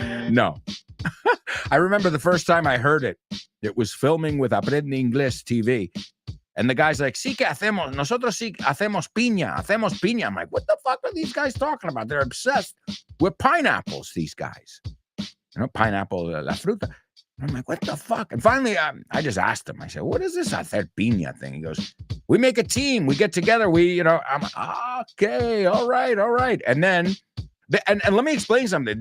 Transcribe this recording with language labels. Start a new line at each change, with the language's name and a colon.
English: No. I remember the first time I heard it. It was filming with Aprende Inglés TV. And the guy's like,
Spanish: sí que hacemos, nosotros sí hacemos piña.
English: I'm like, what the fuck are these guys talking about? They're obsessed with pineapples, these guys. You know, pineapple,
Spanish: la fruta.
English: I'm like, what the fuck? And finally, I just asked him. I said, what is this hacer piña thing? He goes, we make a team. We get together. I'm like, okay, all right. And then, and let me explain something.